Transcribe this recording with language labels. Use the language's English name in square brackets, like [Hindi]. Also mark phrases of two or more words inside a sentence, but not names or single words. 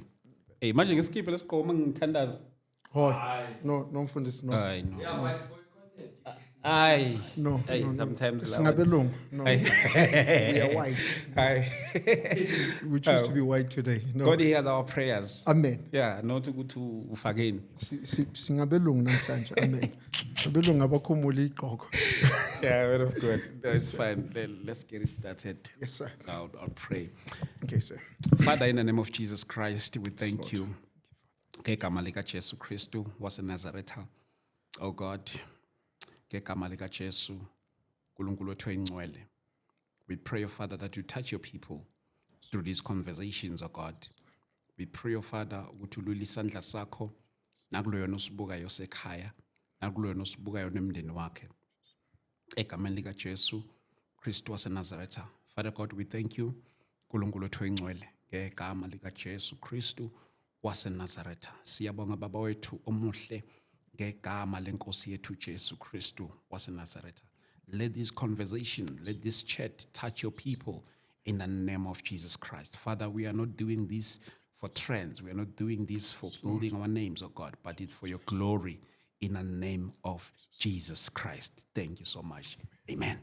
[English] Hey, imagine skip let's go tenders. Oh, no, Mfundisi, no. I know. Aye. No, Aye, no, no. sometimes Singabelungu. No. We are white. Aye. We choose to be white today. No. God hears our prayers. Amen. Yeah, not to go to Ufageni. [Zulu] Singabelungu namhlanje. [English] Amen. [Zulu] Abelungu abakhumula igqoko. [English] Yeah, well, of course. That's fine. Let's get it started. Yes, sir. I'll pray. Okay, sir. Father, in the name of Jesus Christ, we thank you. [Zulu] Ngegama lika Jesu Kristu waseNazaretha. [English] Oh God, [Zulu] ngegama lika Jesu, uNkulunkulu wethu oyingcwele. [English] We pray, oh Father, that you touch your people through these conversations, oh God. We pray, oh Father, [Zulu] ukuthi ulule isandla sakho nakulo yona osibukayo sekhaya, nakulo yona osibukayo nemndeni wakhe. Egameni lika Jesu Kristu waseNazaretha. [English] Father God, we thank you. [Zulu] uNkulunkulu wethu oyingcwele ngegama lika Jesu Kristu waseNazaretha. Siyabonga baba wethu omuhle ngegama lenkosi yethu Jesu Kristu waseNazaretha. [English] Let this conversation, let this chat touch your people in the name of Jesus Christ. Father, we are not doing this for trends. We are not doing this for building our names, oh God, but it's for your glory in the name of Jesus Christ. Thank you so much. Amen.